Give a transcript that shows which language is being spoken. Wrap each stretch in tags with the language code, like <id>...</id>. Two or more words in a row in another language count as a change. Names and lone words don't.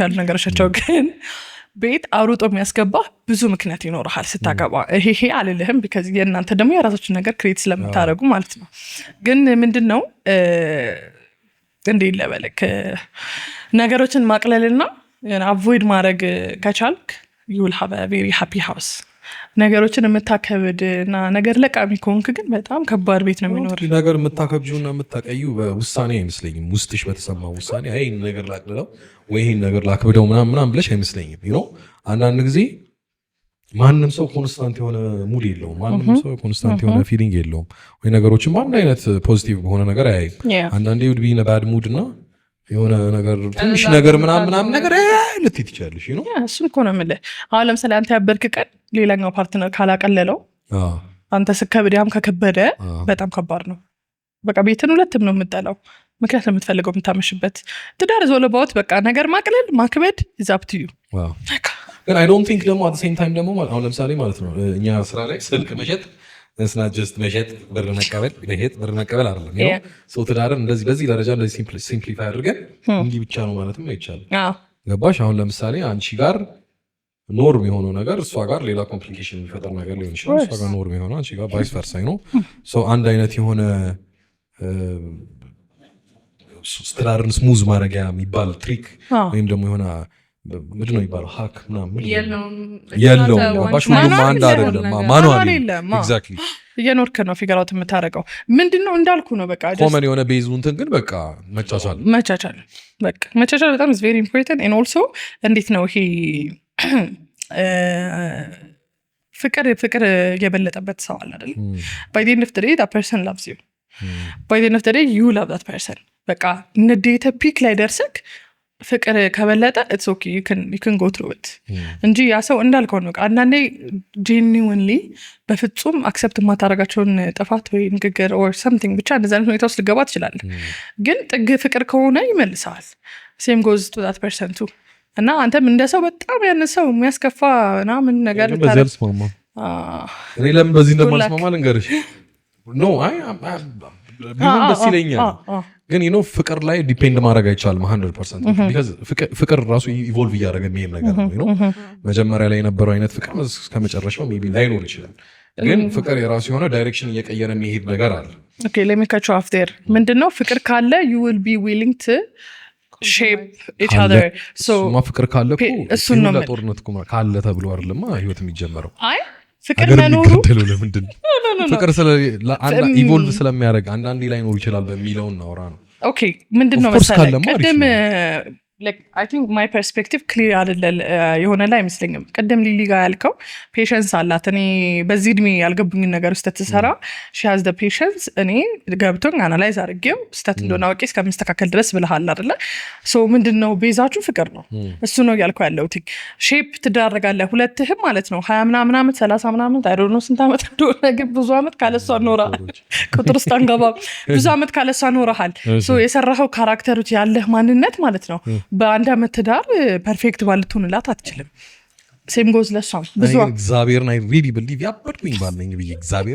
<am>ያሉ ነገሮቻቸው ግን ቤት አሩጦ የሚያስገባ ብዙ ምክንያት ይኖርሃል ስታገባ ይሄ አልልህም ቢካዝ የእናንተ ደግሞ የራሳችን ነገር ክሬት ስለምታደርጉ ማለት ነው ግን ምንድነው እንዴ ለበለክ ነገሮችን ማቅለልና አቮይድ ማድረግ ከቻልክ</am> <en>you will have a very happy house</en> <am>ነገሮችን የምታከብድና ነገር ለቃሚ ከሆንክ ግን በጣም ከባድ ቤት ነው የሚኖር ነገር የምታከብጂውና የምታቀዩ በውሳኔ አይመስለኝም ውስጥሽ በተሰማው ውሳኔ ይሄን ነገር ላቅልለው ወይ ይሄን ነገር ላክብደው ምናምን ብለሽ አይመስለኝም</am> <en>you know</en> <am>አንዳንድ ጊዜ ማንንም ሰው ኮንስታንት የሆነ ሙድ የለውም ማንንም ሰው ኮንስታንት የሆነ ፊሊንግ የለውም ወይ ነገሮችን በአንድ አይነት ፖዚቲቭ በሆነ ነገር አያይም አንዳንዴ</am> <en>would be bad mood</en> <am>እና የሆነ ነገር ትንሽ ነገር ምናምን ነገር ልትይ ትችላለሽ ነው እሱን እኮ ነው የምልህ አሁን ለምሳሌ አንተ ያበድክ ቀን ሌላኛው ፓርትነር ካላቀለለው አንተ ስከብድ ያም ከከበደ በጣም ከባድ ነው በቃ ቤትን ሁለትም ነው የምጠላው ምክንያት ለምትፈልገው የምታመሽበት ትዳር ዞለባውት በቃ ነገር ማቅለል ማክበድ</am> <en>is up to you</en> <am>ግን</am> <en>I don't think</en> <am>ደግሞ</am> <en>at the same time</en> <am>ደግሞ አሁን ለምሳሌ ማለት ነው እኛ ስራ ላይ ስልክ መሸጥ</am> <en>it's not just</en> <am>መሸጥ ብር መቀበል አይደለም</am> <en>you know</en> <am>so ትዳርን እንደዚህ በዚህ ደረጃ እንደዚህ ሲምፕሊፋይ አድርገን እንዲህ ብቻ ነው ማለትም አይቻልም ገባሽ አሁን ለምሳሌ አንቺ ጋር ኖርም የሆነው ነገር እሷ ጋር ሌላ ኮምፕሊኬሽን የሚፈጠር ነገር ሊሆን ይችላል እሷ ጋር ኖርም የሆነው አንቺ ጋር</am> <en>vice versa</en> <am>ነው so አንድ አይነት የሆነ ትዳርን ስሙዝ ማድረጊያ የሚባል ትሪክ ወይም ደግሞ የሆነ ምንድን ነው የሚባለው ሀክ ምናምን የለውም ባሽ ሁሉም አንድ አይደለም</am> <en>manually exactly</en> <am>እየኖርክ ነው</am> <en>figure out</en> <am>የምታደርገው ምንድነው እንዳልኩ ነው በቃ ኮመን የሆነ ቤዙ እንትን ግን በቃ መቻቻል በጣም</am> <en>is very important and also</en> <am>እንዴት ነው ይሄ ፍቅር የበለጠበት ሰው አለ አይደል</am> <en>by the end of the day that person loves you by the end of the day you love that person</en> <am>በቃ ንዴተ ፒክ ላይ ደርሰክ ፍቅር ከበለጠ</am> <en>it's okay you can go through it</en> <am>እንጂ ያ ሰው እንዳልከው ነው አንዳንዴ genuinely በፍጹም አክሰፕት ማታረጋቸውን ጥፋት ወይ ንግግር</am> <en>or something</en> <am>ብቻ እንደዛ አይነት ሁኔታ ውስጥ ልገባ ትችላለህ ግን ጥግ ፍቅር ከሆነ ይመልሳል</am> <en>same goes to that person too</en> <am>እና አንተም እንደሰው በጣም ያነሰው የሚያስከፋ ምናምን ነገር ታረግ እኔ ለምን በዚህ እንደማልስማማ ልንገርሽ no ቢሆን ደስ ይለኛል ግን</am> <en>you know</en> <am>ፍቅር ላይ ዲፔንድ ማድረግ አይቻልም 100% because ፍቅር ራሱ ኢቮልቭ እያደረገ የሚሄድ ነገር ነው</am> <en>you know</en> <am>መጀመሪያ ላይ የነበረው አይነት ፍቅር እስከመጨረሻው ሜቢ ላይኖር ይችላል ግን ፍቅር የራሱ የሆነ ዳይሬክሽን እየቀየረ የሚሄድ ነገር አለ</am> <en>okay let me cut you off there</en> <am>ምንድነው ፍቅር ካለ</am> <en>you will be willing to shape each other</en> <am>so ፍቅር ካለ እሱ ነው ለጦርነት ካለ ተብሎ አይደለም ህይወት የሚጀምረው አይ ፍቅር መኖሩ ለምንድን ፍቅር ኢቮልቭ ስለሚያደርግ አንዳንዴ ላይ ኖር ይችላል በሚለው እናወራ ነው ኦኬ ምንድነው መሰለህ ቀደም</am> <en>like I think my perspective clear</en> <am>አይደለም የሆነ ላይ አይመስለኝም ቀደም ሊሊ ጋር ያልከው ፔሸንስ አላት እኔ በዚህ እድሜ ያልገቡኝ ነገር ውስጥ ተሰራ</am> <en>she has the patience</en> <am>እኔ ገብቶኝ አናላይዝ አድርጌው ስታት እንደሆነ አውቄ እስከምስተካከል ድረስ ብለሃል አይደለ so ምንድነው ቤዛችሁ ፍቅር ነው እሱ ነው ያልከው ያለው ሼፕ ትዳረጋለህ ሁለትህም ማለት ነው 20 ምናምን አመት 30 ምናምን አመት</am> <en>I don't know</en> <am>ስንት አመት እንደሆነ ግን ብዙ አመት ካለሷ ኖራል ቁጥር ውስጥ አንገባ ብዙ አመት ካለሷ ኖራል so የሰራኸው ካራክተሮች ያለህ ማንነት ማለት ነው በአንድ አመት ትዳር ፐርፌክት ባልትሆንላት አትችልም</am> <en>same goes</en> <am>ለሷም ብዙ እግዚአብሔርን</am> <en>I really believe</en> <am>ያበድኩኝ ባልነኝ ብዬ እግዚአብሔር</am>